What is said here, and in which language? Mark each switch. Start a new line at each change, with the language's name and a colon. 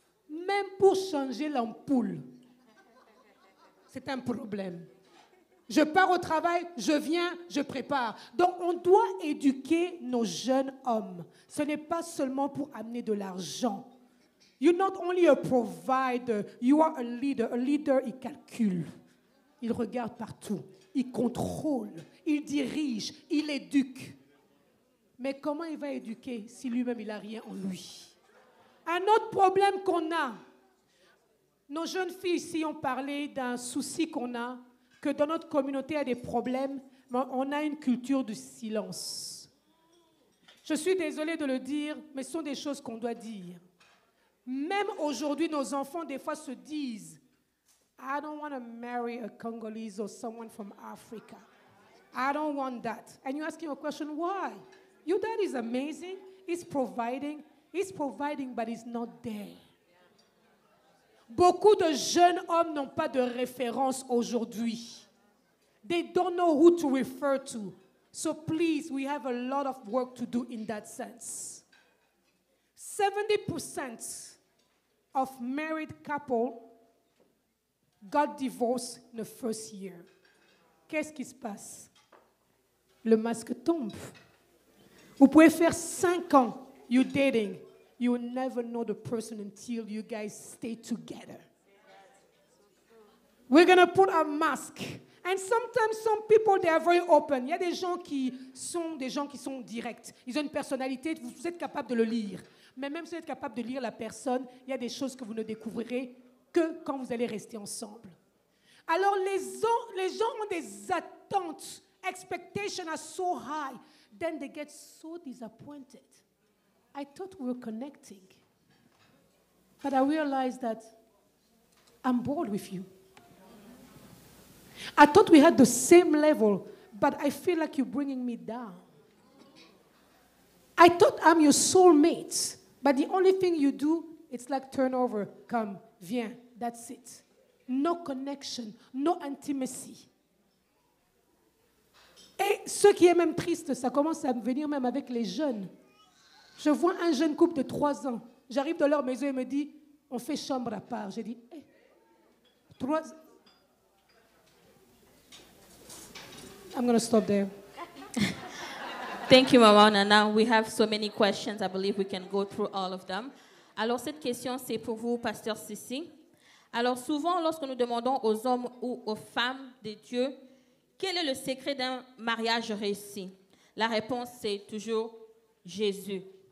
French: Même pour changer l'ampoule, c'est un problème. Je pars au travail, je viens, je prépare. Donc, on doit éduquer nos jeunes hommes. Ce n'est pas seulement pour amener de l'argent.
English: You're not only a provider, you are a leader. A leader,
French: il calcule. Il regarde partout. Il contrôle. Il dirige. Il éduque. Mais comment il va éduquer si lui-même, il n'a rien en lui? Un autre problème qu'on a, nos jeunes filles ici ont parlé d'un souci qu'on a, que dans notre communauté, il y a des problèmes, mais on a une culture du silence. Je suis désolée de le dire, mais ce sont des choses qu'on doit dire. Même aujourd'hui, nos enfants, des fois, se disent,
English: I don't want to marry a Congolese or someone from Africa. I don't want that. And you ask him a question, why? Your dad is amazing. He's providing, but he's not there.
French: Beaucoup de jeunes hommes n'ont pas de référence aujourd'hui.
English: They don't know who to refer to. So please, we have a lot of work to do in that sense. 70% of married couples got divorced in the first year.
French: Qu'est-ce qui se passe? Le masque tombe. Vous pouvez faire 5 ans,
English: you're dating. You will never know the person until you guys stay together. We're going to put a mask. And sometimes some people, they are very open.
French: Il y a des gens qui sont directs. Ils ont une personnalité, vous êtes capable de le lire. Mais même si vous êtes capable de lire la personne, il y a des choses que vous ne découvrirez que quand vous allez rester ensemble. Alors les gens ont des attentes.
English: Expectations are so high. Then they get so disappointed. I thought we were connecting. But I realized that I'm bored with you. I thought we had the same level, but I feel like you're bringing me down. I thought I'm your soulmate, but the only thing you do, it's like turnover. Come,
French: viens,
English: that's it. No connection, no intimacy.
French: Et ce qui est même triste, ça commence à venir même avec les jeunes. Je vois un jeune couple de 3 ans. J'arrive dans leur maison et me dit, on fait chambre à part. J'ai dit, 3 ans.
English: I'm going to stop there. Thank you, Maman Nana. We have so many questions. I believe we can go through all of them.
French: Alors, cette question, c'est pour vous, Pasteur Sissi. Alors, souvent, lorsque nous demandons aux hommes ou aux femmes de Dieu, quel est le secret d'un mariage réussi? La réponse, c'est toujours Jésus.